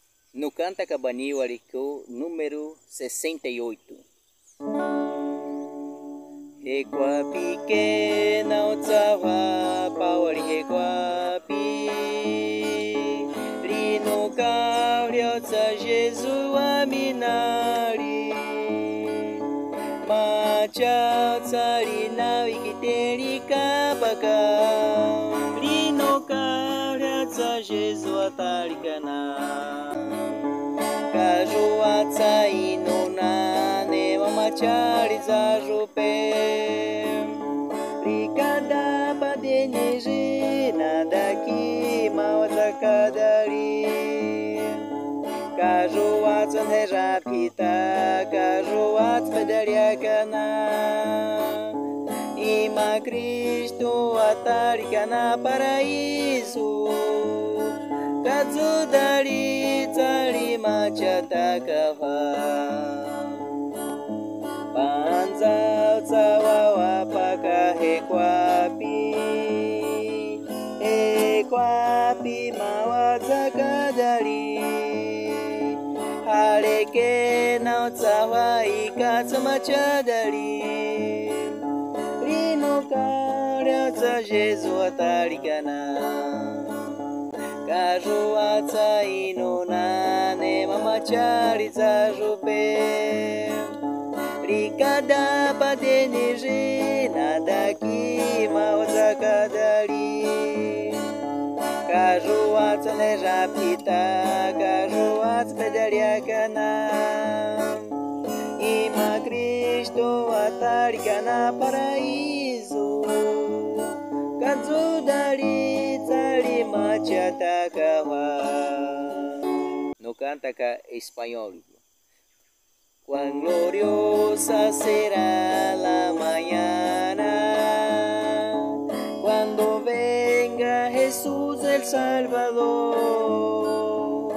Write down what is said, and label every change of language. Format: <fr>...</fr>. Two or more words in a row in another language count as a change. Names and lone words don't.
<es>No Canta Cabaniwarico, número 68.</es> <guh>Hekwa pequena utsawa pawari hekwapi Rino kaurio tsa Jesu aminari Machao tsa rina wikiteri kapaka Rino kaurio tsa Jesu atarikana Kajua tsa inunane mamachari za jupe Rikada padeneji nadaki mawazakadari Kajua tsa nerapita Kajua tsa pedariakana Ima Cristo atarikana paraíso Kazudari tsari machatakawa Panzao tsawawa paka hekwapi mawazakadari Hareke na tsawa ikatsamachadari Rino kaurio tsa Jesu atarikana Kajua tsa inunane mamachari tsa jupe Rikada padeneji nadaki mawazakadari Kajua tsa nerapita Kajua tsa pedariakana Ima Cristo atarikana paraíso Kazudari tsari machatakawa.</guh> <es>No Canta Español. Cuán gloriosa será la mañana cuando venga Jesús el Salvador.</es>